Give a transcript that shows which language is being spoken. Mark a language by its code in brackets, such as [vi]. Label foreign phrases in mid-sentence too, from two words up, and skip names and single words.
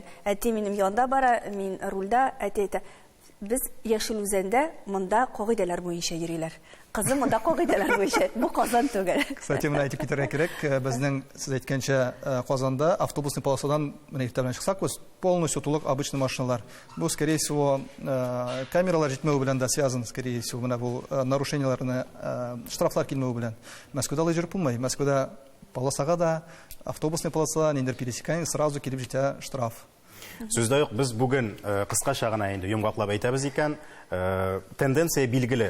[tt] Әти минем янда бара, мин рульда, әти әйтә: "Без Яшел Үзәндә монда кагыйдәләр буенча йөриләр." Кызым монда кагыйдәләр буенча. Бу Казан түгел. Кстати, менә әйтеп китәргә кирәк, безнең сез әйткәнчә Казанда [ru] автобусный полосадан [tt] менә иртән чыксак, полностью тулык обычный машиналар. Бу [ru] скорее всего [tt] камералар җитмәү белән дә связан, [ru] скорее всего, [tt] менә бу нарушениеларны штрафлар килмәү белән. Мәскәүдә алай җөреп булмый. Мәскәүдә полосага да, [ru] автобусный полоса, [tt] ниндер пересекание, сразу килеп җитә штраф. Сүздә юк, без бүген кыскача гына инде йомгаклап әйтәбез икән, тенденция билгеле.